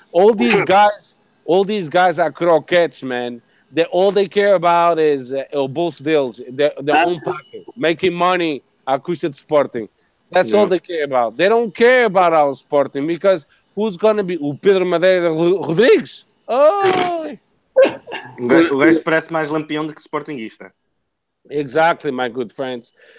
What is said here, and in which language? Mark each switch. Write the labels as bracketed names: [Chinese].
[English] All these guys are croquettes, man. All they care about is [Portuguese] o bolso deles, [English] their own pocket, making money [Portuguese] à custa de Sporting. [English] That's all they care about. They don't care about our Sporting because who's going to be o Pedro Madeira Rodrigues? Oh, [Portuguese] O gajo parece mais lampião do que sportinguista. [English] exactly, my good friends.